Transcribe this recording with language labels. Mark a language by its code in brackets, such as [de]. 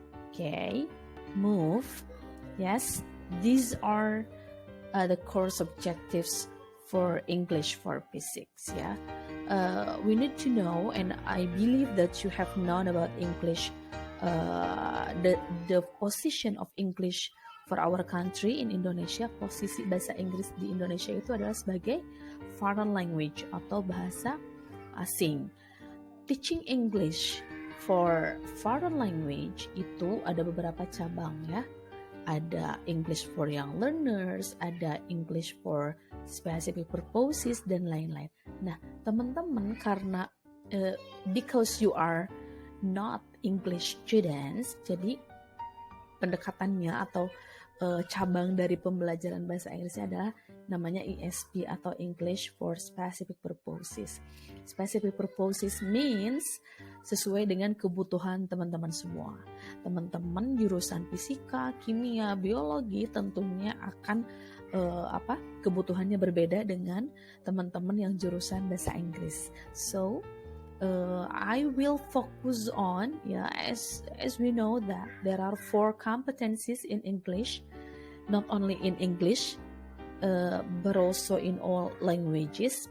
[en] Okay, move. Yes, these are the course objectives for English for P6. Yeah. We need to know, and I believe that you have known about English, the position of English for our country in Indonesia. [id] Posisi bahasa Inggris di Indonesia itu adalah sebagai foreign language atau bahasa asing. [en] Teaching English for foreign language [id] itu ada beberapa cabang ya. Ada English for young learners, ada English for specific purposes, dan lain-lain. Nah, teman-teman, karena [en] because you are not English students, [id] jadi pendekatannya atau cabang dari pembelajaran bahasa Inggrisnya adalah namanya ESP atau English for Specific Purposes. [en] Specific Purposes means [id] sesuai dengan kebutuhan teman-teman semua. Teman-teman jurusan fisika, kimia, biologi tentunya akan kebutuhannya berbeda dengan teman-teman yang jurusan bahasa Inggris. [en] So I will focus on, as we know that there are 4 competencies in English, not only in English, but also in all languages.